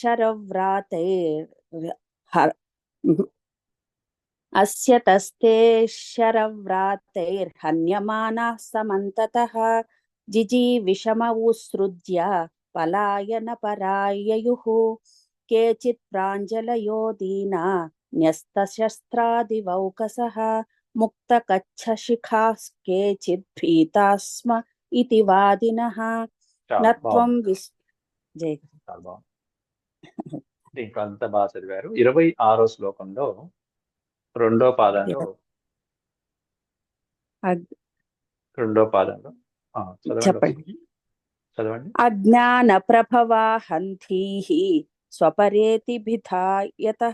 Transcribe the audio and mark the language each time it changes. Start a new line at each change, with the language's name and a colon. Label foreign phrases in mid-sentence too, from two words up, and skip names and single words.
Sanskrit: शरव्रातैर्हन्यमानाः समन्ततः जिजीविषमवुत्सृज्य पलायनपराययुः केचित् प्राञ्जलयो दीना न्यस्तशस्त्रादिवौकसः मुक्तकच्छशिखाः केचित् भीताः स्म इति वादिनः
Telugu: చాలా
Sanskrit: न त्वं
Telugu: బాగుంది.
Sanskrit: जय
Telugu: చాలా బాగుంది. దీంట్లో అంతా బాగా చదివారు. 26వ శ్లోకంలో రెండో పాదంలో చదవండి చెప్పండి. ఒకసారి. చదవండి.
Sanskrit: అజ్ఞాన ప్రభవాహంతీః స్వపరేతి భిధాయతః.